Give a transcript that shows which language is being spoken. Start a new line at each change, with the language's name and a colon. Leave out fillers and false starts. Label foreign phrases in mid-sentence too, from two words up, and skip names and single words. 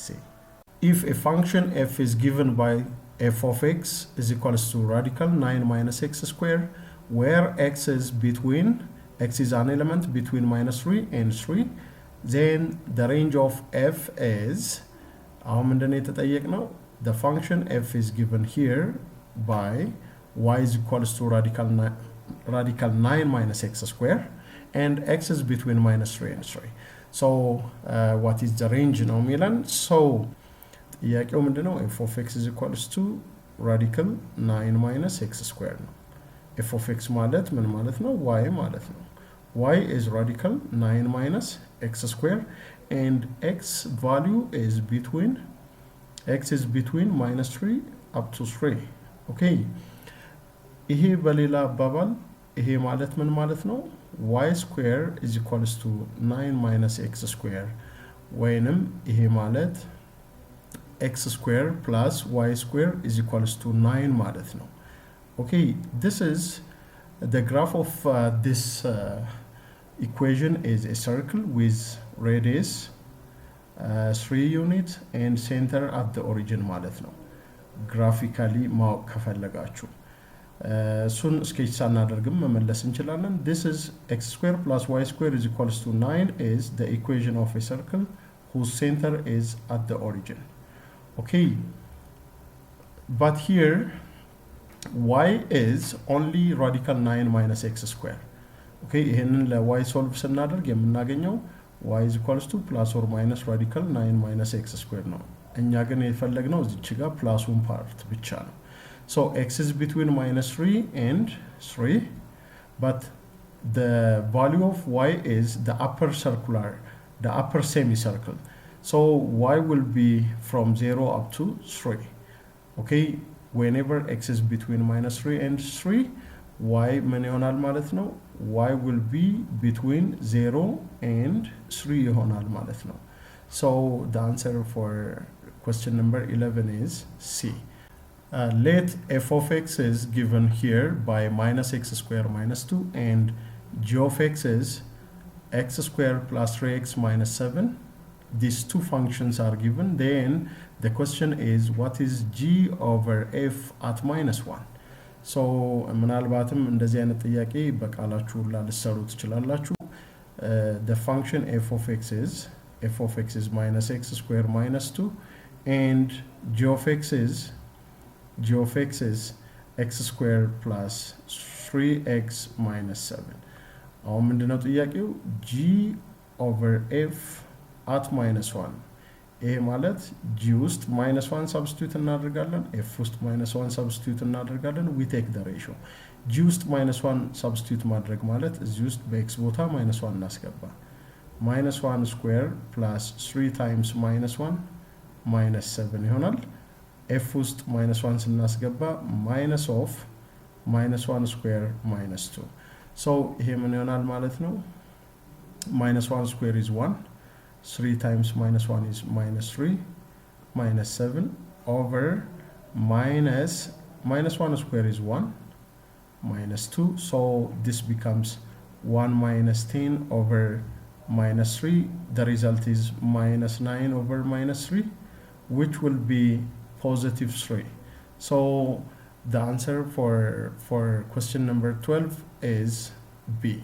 English: If a function f is given by f of x is equals to radical 9 minus x square, where x is an element between minus 3 and 3, then the range of f is, the function f is given here by y is equals to radical 9 minus x square, and x is between minus 3 and 3. So what is the range now, Milan?
Amharic: So ጥያቄው ምንድነው?
English: f of x is equals to radical 9 minus x square ነው። f of x
Amharic: ማለት ምን ማለት ነው?
English: y
Amharic: ማለት ነው።
English: y is radical 9 minus x square, and x value is between minus 3 up to 3.
Amharic: Okay, ይሄ በሌላ አባባል ይሄ ማለት ምን ማለት ነው?
English: y square is equals to 9 minus x square,
Amharic: ወይንም ይሄ ማለት
English: x square plus y square is equals to 9
Amharic: ማለት ነው።
English: Okay, this is the graph of this equation is a circle with radius 3 units and center at the origin
Amharic: ማለት ነው።
English: graphically
Amharic: ማወቅ ከፈለጋችሁ እሱን ስኬች ሳናደርግም መመለስ እንችላለን።
English: This is x square plus y square is equals to 9 is the equation of a circle whose center is at the origin. Okay, but here y is only radical 9 minus x square. Okay,
Amharic: ይሄንን ለy
English: solve
Amharic: ስናደርግ የምናገኘው
English: y is equals to plus or minus radical 9 minus x square
Amharic: ነው። እኛ ግን የፈለግነው እዚች ጋር
English: plus part
Amharic: ብቻ ነው።
English: So x is between minus 3 and 3, but the value of y is the upper semicircle. So y will be from 0 up to 3. Okay, whenever x is between minus 3 and 3,
Amharic: y ምን ይሆናል ማለት ነው?
English: y will be between 0 and 3
Amharic: ይሆናል ማለት ነው።
English: So the answer for question number 11 is C. Let f of x is given here by minus x square minus 2, and g of x is x square plus 3x minus 7. These two functions are given. Then the question is, what is g over f at minus 1? So
Amharic: ምናልባትም እንደዚህ አይነት ጥያቄ በቃላችሁ ሁላ ልትሰሩ ትችላላችሁ።
English: The function f of x is minus x square minus 2, and g of x is x square plus 3x minus 7.
Amharic: አሁን ምንድነው ጥያቄው?
English: g over f at minus 1.
Amharic: ይሄ ማለት
English: g ውስጥ minus 1 substitute እናደርጋለን፣ f ውስጥ minus 1 substitute እናደርጋለን። we take the ratio. g ውስጥ minus 1 substitute
Amharic: ማድረግ ማለት እዚህ ውስጥ በx ቦታ
English: minus 1 እናስገባ። minus 1 square plus 3 times minus 1 minus 7 ይሆናል። f ውስጥ -1 ስናስገባ minus of -1 square minus 2 so
Amharic: ይሄ ምን ይሆናል ማለት ነው
English: -1 square is 1 3 times -1 is -3 -7 over -1 square is 1 -2 so this becomes 1 minus 10 over -3 the result is -9 over -3 which will be positive 3 so the answer for question number 12 is B.